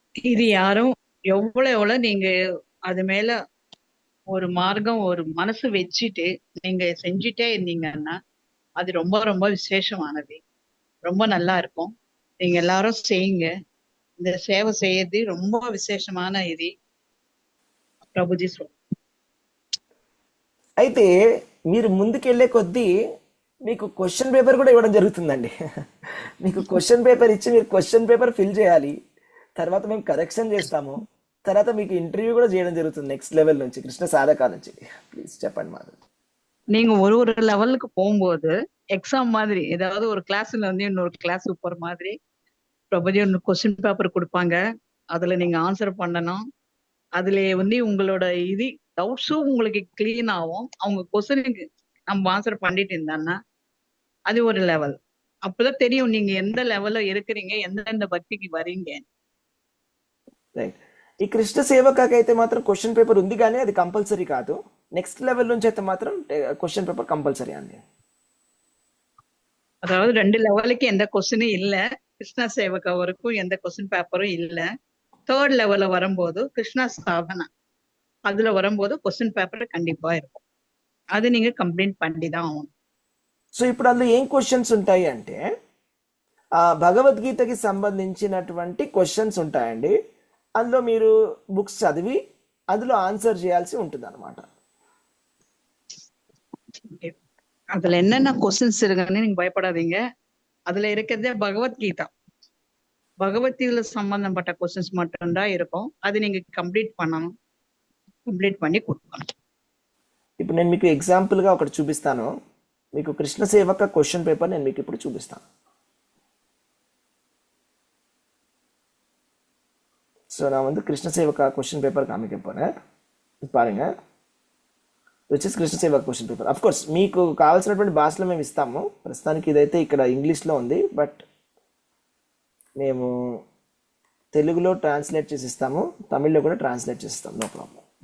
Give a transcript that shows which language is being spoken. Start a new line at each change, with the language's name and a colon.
Tamil: இது யாரும் எவ்வளவு நீங்க அது மேல ஒரு மார்க்கம் ஒரு மனசு வச்சுட்டு நீங்க செஞ்சுட்டே இருந்தீங்கன்னா அது ரொம்ப ரொம்ப விசேஷமானது, ரொம்ப நல்லா இருக்கும். நீங்க எல்லாரும் செய்யுங்க. இந்த சேவை செய்யறது ரொம்ப விசேஷமான
Telugu: ఇది ప్రభుజీ. అయితే మీరు ముందుకెళ్లే కొద్దీ మీకు క్వశ్చన్ పేపర్ కూడా ఇవ్వడం జరుగుతుందండి. మీకు క్వశ్చన్ పేపర్ ఇచ్చి మీరు క్వశ్చన్ పేపర్ ఫిల్ చేయాలి. తర్వాత మేము కరెక్షన్ చేస్తాము. తర్వాత మీకు ఇంటర్వ్యూ కూడా చేయడం జరుగుతుంది నెక్స్ట్ లెవెల్ నుంచి, కృష్ణ సాధక నుంచి. ప్లీజ్ చెప్పండి మాధవ్.
Tamil: நீங்க ஒரு ஒரு லெவலுக்கு போகும்போது எக்ஸாம் மாதிரி ஏதாவது ஒரு கிளாஸ்ல வந்து இன்னொரு கிளாஸ் போற மாதிரி பிரபுஜி ஒன்று கொஸ்டின் பேப்பர் கொடுப்பாங்க. அதுல நீங்க ஆன்சர் பண்ணணும். அதுல வந்து உங்களோட இது டவுட்ஸும் உங்களுக்கு கிளீன் ஆகும். அவங்க கொஸ்டினுக்கு நம்ம ஆன்சர் பண்ணிட்டு இருந்தான்னா அது ஒரு லெவல். அப்பதான் தெரியும் நீங்க எந்த லெவல்ல இருக்கிறீங்க, எந்தெந்த భక్తికి வரீங்க.
Telugu: రైట్. ఈ కృష్ణ సేవకకి అయితే మాత్రం క్వశ్చన్ పేపర్ ఉంది, కానీ అది కంపల్సరీ కాదు. నెక్స్ట్ లెవెల్ నుంచి అయితే మాత్రం క్వశ్చన్ పేపర్ కంపల్సరీ అండి.
Tamil: அதாவது 2 லெவலுக்கு எந்த கொஸ்டினும் இல்ல. கிருஷ்ணா சேவகா வரைக்கும் எந்த கொஸ்டின் பேப்பரும் இல்ல. 3rd லெவல்ல வரும்போது கிருஷ்ணா சாதனா அதுல வரும்போது கொஸ்டின் పేపర్ கண்டிப்பா இருக்கும்.
Telugu: అది
Tamil: நீங்க కంప్లీట్ பண்ணிதான் ஆகணும்.
Telugu: సో ఇప్పుడు అందులో ఏం క్వశ్చన్స్ ఉంటాయి అంటే భగవద్గీతకి సంబంధించినటువంటి క్వశ్చన్స్ ఉంటాయండి. అందులో మీరు బుక్స్ చదివి అందులో ఆన్సర్ చేయాల్సి ఉంటుంది అనమాట.
Tamil: அதுல என்னென்ன கொஸ்டின்ஸ் இருக்குன்னு நீங்க பயப்படாதீங்க. அதுல இருக்கிறதே பகவத்கீதா, பகவத்கீதையில சம்பந்தப்பட்ட கொஸ்டின்ஸ் மட்டும்தான் இருக்கும். அது நீங்க కంప్లీట్ பண்ணணும், కంప్లీట్ பண்ணி கொடுக்கணும்.
Telugu: ఇప్పుడు నేను మీకు ఎగ్జాంపుల్గా ఒకటి చూపిస్తాను. మీకు కృష్ణ సేవక క్వశ్చన్ పేపర్ నేను మీకు ఇప్పుడు చూపిస్తాను.
Tamil: ஸோ நான் வந்து கிருஷ்ண சேவகா கொஸ்டின் பேப்பர் காமிக்க போகிறேன். பாருங்க,
Telugu: which is Krishna Sevak question paper. Of course మీకు కావాల్సినటువంటి భాషలో మేము ఇస్తాము. ప్రస్తుతానికి ఇదైతే ఇక్కడ ఇంగ్లీష్లో ఉంది, బట్ మేము తెలుగులో ట్రాన్స్లేట్ చేసి ఇస్తాము, తమిళ్లో కూడా ట్రాన్స్లేట్ చేసి ఇస్తాం. No problem.